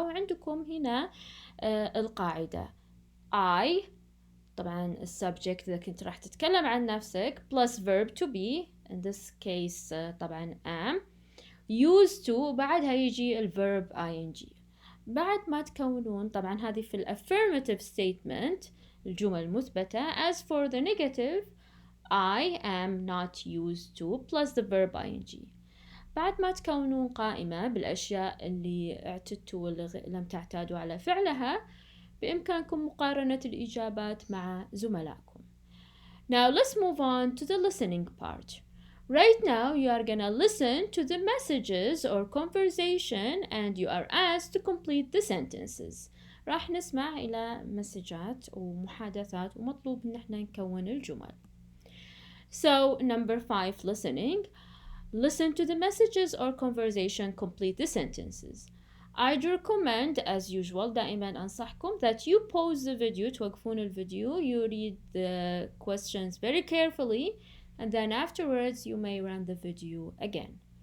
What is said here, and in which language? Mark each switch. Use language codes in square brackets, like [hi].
[ar] وعندكم هنا القاعدة I طبعا subject إذا كنت راح تتكلم عن نفسك [en] plus verb to be, in this case [ar] طبعا am, [en] used to [ar] وبعدها يجي [en] verb ing. [ar] بعد ما تكونون طبعا هذه في affirmative statement الجمل المثبتة. [en] As for the negative, I am not used to plus the verb ing. [ar] بعد ما تكونون قائمة بالأشياء اللي اعتدتوا واللي لم تعتادوا على فعلها بإمكانكم مقارنة الإجابات مع زملائكم. [en] Now let's move on to the listening part. Right now you are gonna listen to the messages or conversation and you are asked to complete the sentences. [ar] راح نسمع إلى مسجات ومحادثات ومطلوب إن احنا نكون الجمل. [en] So number 5, listening. Listen to the messages or conversation, complete the sentences. I'd recommend, as usual, [ar] دائما أنصحكم [en] that you pause the video, [ar] توقفون الفيديو, [en] you read the questions very carefully, and then afterwards you may run the video again.